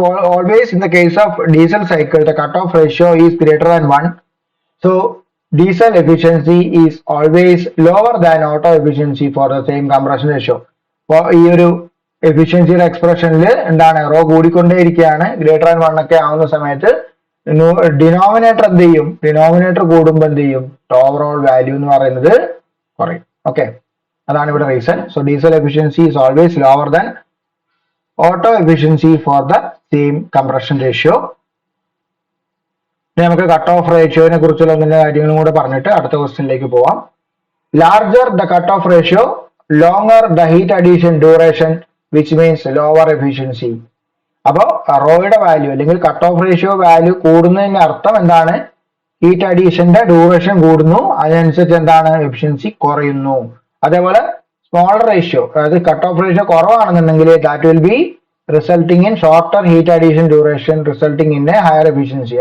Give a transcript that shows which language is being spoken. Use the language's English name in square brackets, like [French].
[English] Always in the case of diesel cycle the cutoff ratio is greater than 1, so diesel efficiency is always lower than auto efficiency for the same compression ratio. [Malayalam] അപ്പോൾ ഈ ഒരു എഫിഷ്യൻസിയുടെ എക്സ്പ്രഷനിൽ എന്താണ് raw കൂടിക്കൊണ്ടേയിരിക്കുകയാണ്. Greater than 1 ഒക്കെ ആവുന്ന സമയത്ത് denominator എന്ത് ചെയ്യും? ഡിനോമിനേറ്റർ കൂടുമ്പോൾ എന്ത് ചെയ്യും? ഓവറോൾ വാല്യൂ എന്ന് പറയുന്നത് കുറയും. ഓക്കെ, അതാണ് ഇവിടെ reason. [English] So diesel efficiency is always lower than auto efficiency for the same compression ratio. [Malayalam] നമുക്ക് കട്ട് ഓഫ് റേഷ്യോനെ കുറിച്ചുള്ള കാര്യങ്ങളും കൂടെ പറഞ്ഞിട്ട് അടുത്ത ക്വസ്റ്റ്യനിലേക്ക് പോവാം. [English] Larger the cut off ratio longer the heat addition duration, which means lower efficiency. [Malayalam] അപ്പോൾ റോയുടെ value അല്ലെങ്കിൽ കട്ട് ഓഫ് റേഷ്യോ വാല്യൂ കൂടുന്നതിന്റെ അർത്ഥം എന്താണ്? ഹീറ്റ് അഡീഷന്റെ ഡ്യൂറേഷൻ കൂടുന്നു, അതിനനുസരിച്ച് എന്താണ്? എഫിഷ്യൻസി കുറയുന്നു. അതേപോലെ സ്മോളർ റേഷ്യോ, അതായത് cut off ratio കുറവാണെന്നുണ്ടെങ്കിൽ [English] That will be resulting in shorter heat addition duration resulting in a higher efficiency.